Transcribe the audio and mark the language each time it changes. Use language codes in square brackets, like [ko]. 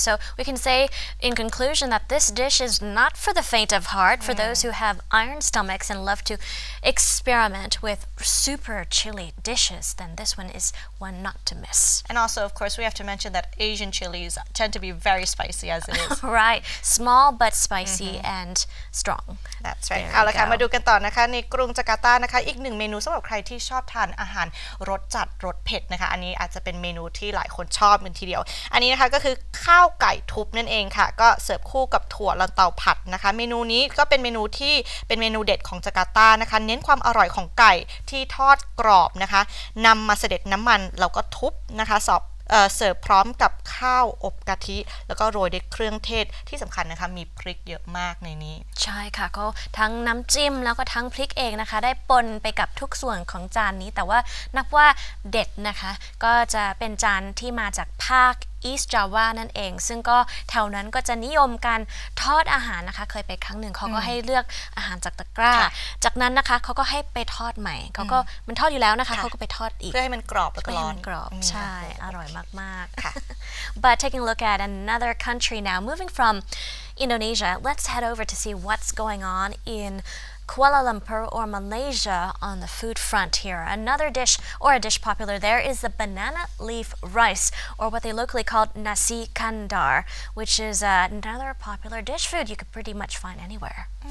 [en] So we can say in conclusion that this dish is not for the faint of heart, for those who have iron stomachs and love to experiment with super chili dishes, then this one is one not to miss. And also, of course, we have to mention that Asian chilies tend to be very spicy as it is. Right. Small but spicy and strong. That's right. [th] เอาละค่ะมาดูกันต่อนะคะในกรุงจาการ์ตานะคะอีกหนึ่งเมนูสำหรับใครที่ชอบทานอาหารรสจัดรสเผ็ดนะคะอันนี้อาจจะเป็นเมนูที่หลายคนชอบเป็นทีเดียวอันนี้นะคะก็คือข้าวไก่ทุบนั่นเองค่ะก็เสิร์ฟคู่กับถั่วลันเตาผัดนะคะเมนูนี้ก็เป็นเมนูที่เป็นเมนูเด็ดของจาการ์ตานะคะเน้นความอร่อยของไก่ที่ทอดกรอบนะคะนำมาเสด็จน้ำมันแล้วก็ทุบนะคะเสิร์ฟพร้อมกับข้าวอบกะทิแล้วก็โรยด้วยเครื่องเทศที่สำคัญนะคะมีพริกเยอะมากในนี้ ใช่ค่ะก็ทั้งน้ำจิ้มแล้วก็ทั้งพริกเองนะคะได้ปนไปกับทุกส่วนของจานนี้แต่ว่านับว่าเด็ดนะคะก็จะเป็นจานที่มาจากภาคEast Java นั่นเองซึ่งก็แถวนั้นก็จะนิยมการทอดอาหารนะคะเคยไปครั้งหนึ่งเขาก็ให้เลือกอาหารจากตะกร้าจากนั้นนะคะเขาก็ให้ไปทอดใหม่เขาก็มันทอดอยู่แล้วนะคะเขาก็ไปทอดอีก เพื่อให้มันกรอบแล้วก็ร้อน กรอบใช่อร่อยมากๆค่ะ [en] But taking a look at another country now moving from Indonesia let's head over to see what's going on in Kuala Lumpur or Malaysia on the food front here. Another dish or a dish popular there is the banana leaf rice or what they locally call Nasi Kandar, which is another popular dish food you could pretty much find anywhere.